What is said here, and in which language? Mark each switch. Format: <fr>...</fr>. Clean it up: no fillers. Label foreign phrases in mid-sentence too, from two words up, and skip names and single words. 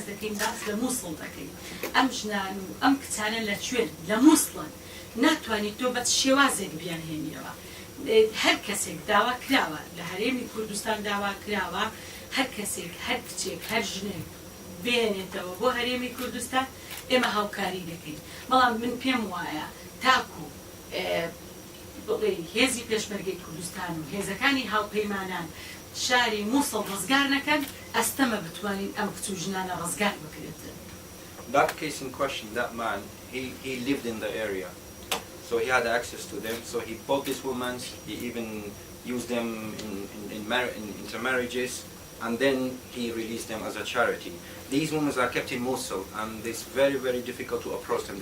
<ckb>دەکەین باز لە مووسڵ دەکەین ئەم ژنان و ئەم کچانە لە کوێن لە مووسڵن ناتوانیت تۆ بە شێوازێک بیان هێنیەوە هەر کەسێک داوا کراوە لە هەرێمی کوردستان داوا کراوە هەر کەسێک هەر کچێک هەر ژنێک بێنێتەوە بۆ هەرێمی کوردستان ئێمە هاوکاری دەکەین بەڵام من پێم وایە تاکو بڵێ هێزی پێشمەرگەی کوردستان و هێزەکانی هاوپەیمانان شاری مووسڵ ڕزگار نەکەن ئەستەمە بتوانین ئەم کچ و ژنانە ڕزگار بکرێتن.</ckb> <en>That case in question, that man, he lived in the area. So he had access to them. So he bought these women. He even used them in intermarriages, and then he released them as a charity. These women are kept in Mosul, and it's very, very difficult to approach them.</en>